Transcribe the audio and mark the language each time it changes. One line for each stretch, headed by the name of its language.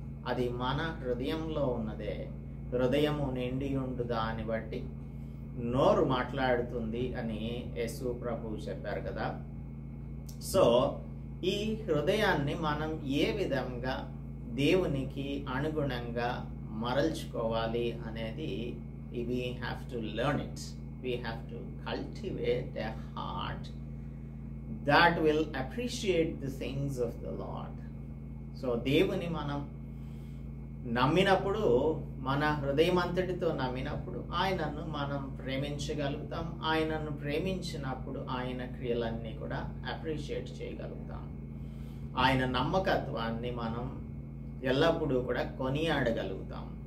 Telugu: అది మన హృదయంలో ఉన్నదే. హృదయము నిండి ఉండు దాన్ని బట్టి నోరు మాట్లాడుతుంది అని యేసు ప్రభు చెప్పారు కదా. సో ఈ హృదయాన్ని మనం ఏ విధంగా దేవునికి అనుగుణంగా మరల్చుకోవాలి అనేది
English: we have to learn it. We have to cultivate a heart that will appreciate the things of the Lord.
Telugu: So దేవుని మనం నమ్మినప్పుడు, మన హృదయం అంతటితో నమ్మినప్పుడు ఆయనను మనం ప్రేమించగలుగుతాం. ఆయనను ప్రేమించినప్పుడు ఆయన క్రియలన్నీ కూడా అప్రిషియేట్ చేయగలుగుతాం. ఆయన నమ్మకత్వాన్ని మనం ఎల్లప్పుడూ కూడా కొనియాడగలుగుతాం.